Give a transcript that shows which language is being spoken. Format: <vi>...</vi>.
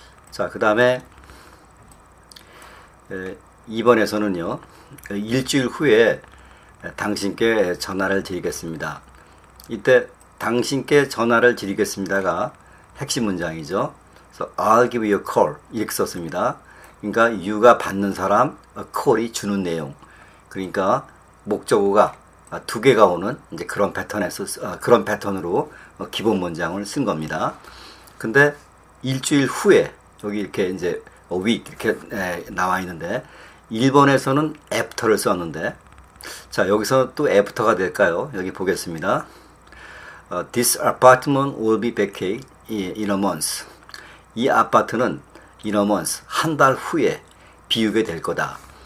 <ko>자, 그 다음에 2번에서는요, 일주일 후에 당신께 전화를 드리겠습니다. 이때 당신께 전화를 드리겠습니다가 핵심 문장이죠. 그래서</ko> <en>I'll give you a call</en> <ko>이렇게 썼습니다. 그러니까 you가 받는 사람, call이 주는 내용. 그러니까 목적어가 두 개가 오는 이제 그런 그런 패턴으로 기본 문장을 쓴 겁니다. 근데 일주일 후에 여기 이렇게 이제 week 이렇게 나와 있는데 1번에서는 after를 썼는데, 자, 여기서 또 after가 될까요? 여기 보겠습니다.</ko> <en>This apartment will be vacant in a month.</en> <ko>이 아파트는</ko> <en>in a month,</en> <ko>한 달 후에 비우게 될 거다.</ko>